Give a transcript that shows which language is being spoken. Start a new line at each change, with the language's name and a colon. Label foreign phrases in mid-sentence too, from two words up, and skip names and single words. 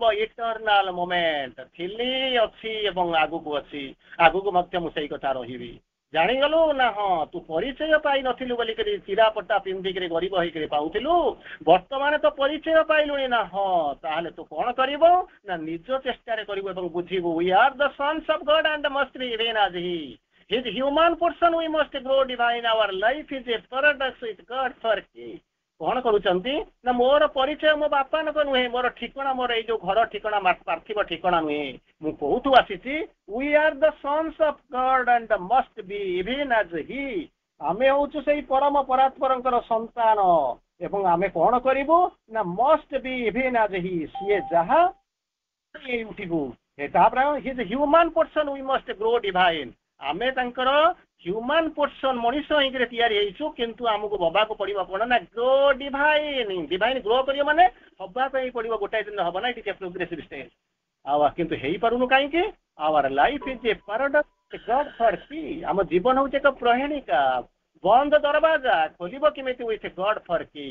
English: Eternal moment,
Odia: ଥିଲି, ଅଛି ଏବଂ ଆଗକୁ ଅଛି, ଆଗକୁ ମଧ୍ୟ ମୁଁ ସେଇ କଥା ରହିବି। ଜାଣିଗଲୁ ନା ହଁ ତୁ ପରିଚୟ ପାଇନଥିଲୁ ବୋଲିକରି ଚିରାପଟା ପିନ୍ଧିକିରି ଗରିବ ହେଇକିରି ପାଉଥିଲୁ, ବର୍ତ୍ତମାନ ତ ପରିଚୟ ପାଇଲୁଣି ନା, ହଁ ତାହେଲେ ତୁ କ'ଣ କରିବ ନା ନିଜ ଚେଷ୍ଟାରେ କରିବୁ ଏବଂ ବୁଝିବୁ।
English: We are the sons of God and must be even as he His human portion we must grow divine. Our life is a paradox with God for key.
Odia: କ'ଣ କରୁଛନ୍ତି ନା ମୋର ପରିଚୟ ମୋ ବାପାଙ୍କ ନୁହେଁ, ମୋର ଠିକଣା, ମୋର ଏଇ ଯୋଉ ଘର ଠିକଣା, ପାର୍ଥିବ ଠିକଣା ନୁହେଁ, ମୁଁ କୋଉଠୁ ଆସିଛି।
English: We are the sons of God and must be even as he.
Odia: ଆମେ ହଉଛୁ ସେଇ ପରମ ପରାତ୍ପରଙ୍କର ସନ୍ତାନ ଏବଂ ଆମେ କ'ଣ କରିବୁ ନା
English: must be even as he,
Odia: ସିଏ ଯାହା ଉଠିବୁ।
English: ତାପରେ his human portion we must grow divine.
Odia: ଆମେ ତାଙ୍କର
English: human portion,
Odia: ମଣିଷ ହେଇକିରି ତିଆରି ହେଇଛୁ, କିନ୍ତୁ ଆମକୁ ହବାକୁ ପଡିବ କ'ଣ ନା
English: grow divine. divine grow
Odia: କରିବ ମାନେ ହବା ପାଇଁ ପଡିବ, ଗୋଟାଏ ଦିନ ହବ ନା,
English: it is a progressive stage.
Odia: ଆଉ କିନ୍ତୁ ହେଇପାରୁନୁ କାହିଁକି?
English: Our life is a paradox God for key,
Odia: ଆମ ଜୀବନ ହଉଛି ଏକ ପ୍ରହେଣିକା, ବନ୍ଦ ଦରବାଜା, ଖୋଲିବ କେମିତି
English: with God for key.